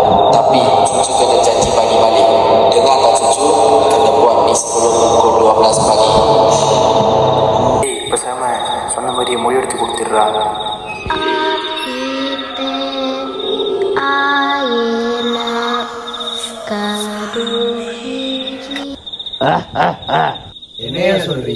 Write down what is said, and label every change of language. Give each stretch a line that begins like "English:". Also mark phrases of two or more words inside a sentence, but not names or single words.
Malay: Tapi cucu kena janji bagi balik. Dengar tak cucu, kena buat ni sebelum pukul 12 pagi.
Tamil: பேசாம சொன்ன மாதிரியே மொழி எடுத்து கொடுத்துடுறா. என்னையா சொல்றீங்க?